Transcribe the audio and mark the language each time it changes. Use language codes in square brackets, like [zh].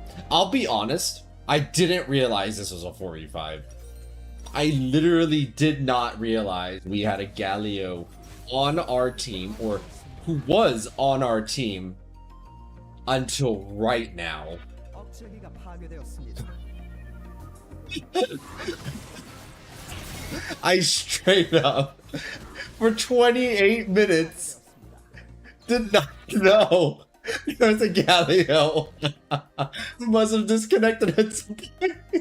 [en] I'll be honest, I didn't realize this was a 4v5. I literally did not realize we had a Galio on our team, or who was on our team, until right now. [ko] 억제기가 파괴되었습니다. [en] I straight up, for 28 minutes, did not know there was a Galio. Must have disconnected at some point.